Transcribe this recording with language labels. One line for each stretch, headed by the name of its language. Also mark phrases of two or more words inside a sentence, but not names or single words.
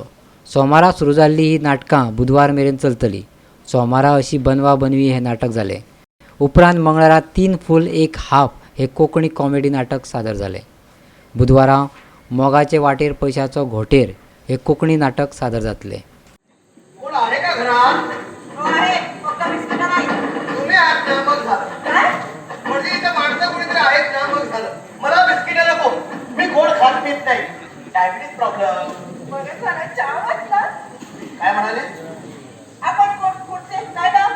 Konkani: सोमारा सुरू जाल्ली ही नाटकां बुधवार मेरेन चलतली। सोमारा अशी बनवा बनवी हे नाटक जालें। उपरांत मंगळारा 3 फूल 1 हाफ हे कोंकणी कॉमेडी नाटक सादर जालें। बुधवारा मोगाचे वाटेर पयशाचो घोटेर हे कोंकणी नाटक सादर जातलें।
Marathi: कोण आहे का घरात? आहे फक्त बिस्किट नाही। तुम्ही आहात ना मग झालं काय? म्हणजे इथं माणसं कुणीतरी आहेत ना मग झालं। मला बिस्किट नको, मी गोड खात पीत नाही।
English: diabetes problem
Marathi: बरं झालं चहा वाटला। काय म्हणाले? आपण कोण कुठचे काय ना?